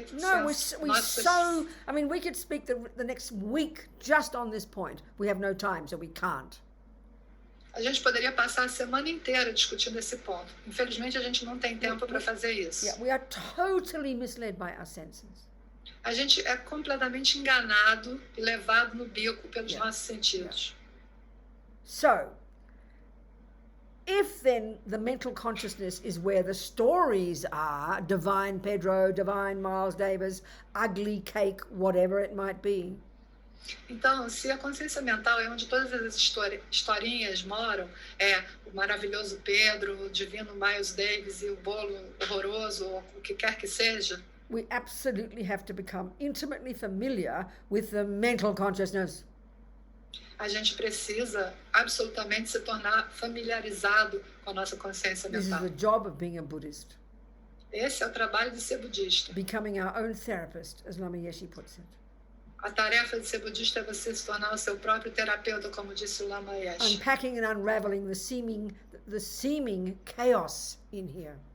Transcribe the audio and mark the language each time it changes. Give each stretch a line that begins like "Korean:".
English: No, I mean, we could speak the next week just on this point. We have no time, so we can't.
Portuguese: A gente poderia passar a semana inteira discutindo esse ponto. Infelizmente, a gente não tem tempo para fazer isso.
English: Yeah, we are totally misled by our senses.
Portuguese: A gente é completamente enganado e levado no bico pelos nossos sentidos.
English: So, if then the mental consciousness is where the stories are, divine Pedro, divine Miles Davis, ugly cake, whatever it might be,
Portuguese: Então, se a consciência mental é onde todas as historinhas moram, o maravilhoso Pedro, o divino Miles Davis e o bolo horroroso, ou o que quer que seja,
English: we absolutely have to become intimately familiar with the mental consciousness.
Portuguese: A gente precisa absolutamente se tornar familiarizado com a nossa consciência
English: This is
Portuguese: mental.
English: the job of being a Buddhist.
Portuguese: Esse é o trabalho de ser budista.
English: Becoming our own therapist, as Lama Yeshe puts it.
Portuguese: A tarefa de ser budista é você se tornar o seu próprio terapeuta, como disse o Lama Yeshe.
English: Unpacking and unraveling the seeming chaos in here.